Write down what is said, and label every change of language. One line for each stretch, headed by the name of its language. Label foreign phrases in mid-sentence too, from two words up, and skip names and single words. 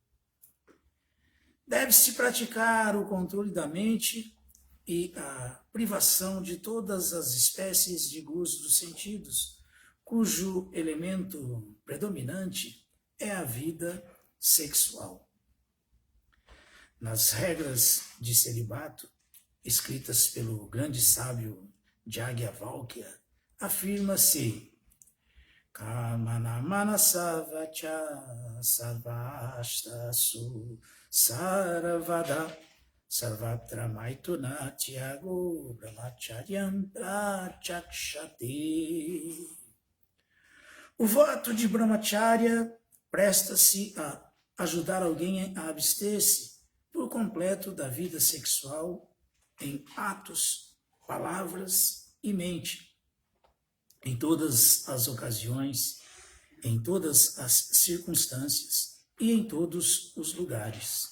Portuguese: Deve-se praticar o controle da mente e a privação de todas as espécies de gozo dos sentidos, cujo elemento predominante é a vida sexual. Nas regras de celibato, escritas pelo grande sábio Yajnavalkya, afirma-se
Sanskrit: कमना मनसा वचा सर्वश्तसु सर्वदा सर्वत्र मैतुन त्यगो ब्रह्मचर्यम् प्रचक्षते.
Portuguese: O voto de brahmacharya presta-se a ajudar alguém a abster-se por completo da vida sexual em atos, palavras e mente, em todas as ocasiões, em todas as circunstâncias e em todos os lugares.